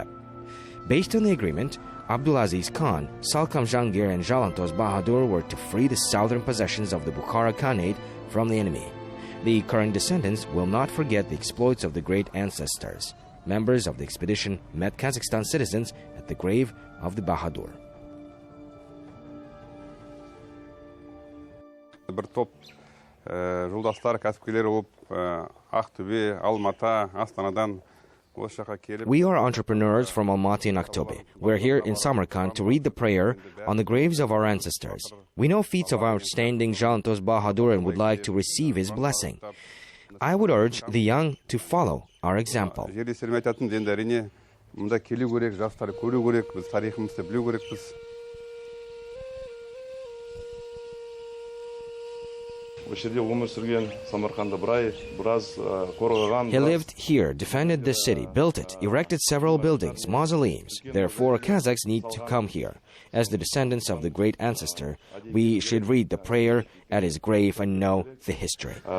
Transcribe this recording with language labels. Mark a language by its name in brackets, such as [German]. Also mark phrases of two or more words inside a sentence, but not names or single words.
[English] Based on the agreement, Abdulaziz Khan, Salkam Jangir and Jalantos Bahadur were to free the southern possessions of the Bukhara Khanate from the enemy. The current descendants will not forget the exploits of the great ancestors. Members of the expedition met Kazakhstan citizens at the grave of the Bahadur. [Kazakh] Bir топ жолдастар кәсіпкерлер болып Ақтөбе, Алматы, Астанадан осы жаққа келіп. [English] We are entrepreneurs from Almaty and Aqtobe. We're here in Samarkand to read the prayer on the graves of our ancestors. We know feats of outstanding Jalantos Bahadur and would like to receive his blessing. I would urge the young to follow our example. [Kazakh] Жерде сәлем айтатын енді әрине мұнда келу керек, жастар көру керек, біз тарихымызды білу керекпіз. [English] He lived here, defended the city, built it, erected several buildings, mausoleums. Therefore, Kazakhs need to come here. As the descendants of the great ancestor, we should read the prayer at his grave and know the history.